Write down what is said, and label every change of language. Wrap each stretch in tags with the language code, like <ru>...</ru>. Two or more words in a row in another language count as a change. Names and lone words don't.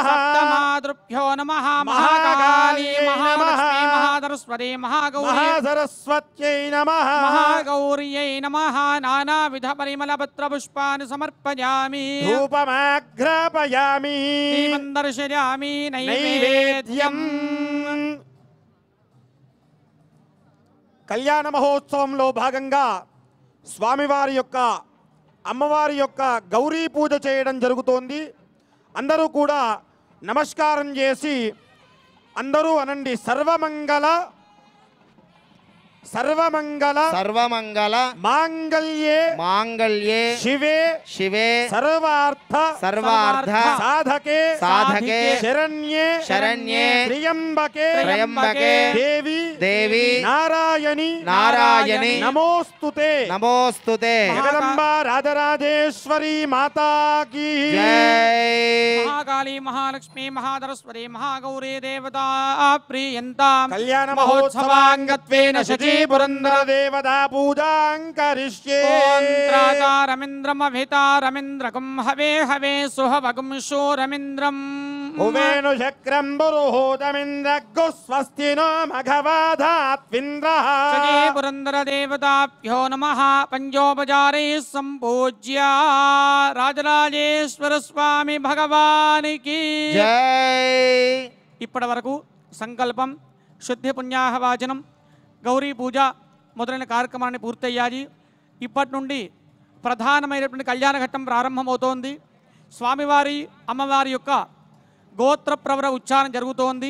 <sa>सप्तमातृभ्यो नमः महाकाली महालक्ष्मी महासरस्वती महागौरी महासरस्वत्यै नमः महागौर्यै नमः नानाविध परिमलपत्रपुष्पाणि समर्पयामि धूपमाघ्रापयामि दीपं दर्शयामि</sa> <te>నైవేద్యం కళ్యాణ మహోత్సవంలో భాగంగా స్వామివారి యొక్క అమ్మవారి యొక్క గౌరీ పూజ చేయడం జరుగుతోంది. అందరూ కూడా నమస్కారం చేసి అందరూ అనండి</te> <sa>सर्वमङ्गल सर्वमङ्गल सर्वमंगल మాంగళ్యే मांगल्ये శివే शिवे సర్వార్థ सर्वार्थ సాధకే साधके శరణ్యే शरण्ये త్ర్యంబకే त्र्यंबके దేవి देवी నారాయణి नारायणी నమోస్తుతే नमोस्तुते</sa> <hi>जगदम्बा राजराजेश्वरी माता की जय</hi> <sa>महाकाली महालक्ष्मी महासरस्वती महागौरी देवता प्रियन्तां कल्याण महोत्सवाङ्गत्वेन शची पुरन्दर देवता पूजां करिष्ये त्रातारमिन्द्रमभितारमिन्द्रकं हवे हवे सुहवगुं शूरमिन्द्रम् उवेनु चक्रं पुरुहूतमिन्द्रग्गु स्वस्ति नो मघवाधात्विन्द्रः सजे पुरन्दरदेवताभ्यो नमः पञ्चोपचारैः सम्पूज्य</sa> <hi>राजराजेश्वर स्वामी भगवान् की जय</hi> <te>ఇప్పటి వరకు సంకల్పం శుద్ధి పుణ్యాహవాచనం గౌరీ పూజ మొదలైన కార్యక్రమాన్ని పూర్తయ్యాయి. ఇప్పటి నుండి ప్రధానమైనటువంటి కళ్యాణ ఘట్టం ప్రారంభమవుతోంది. స్వామివారి అమ్మవారి యొక్క గోత్ర ప్రవర ఉచ్చారణ జరుగుతోంది.</te>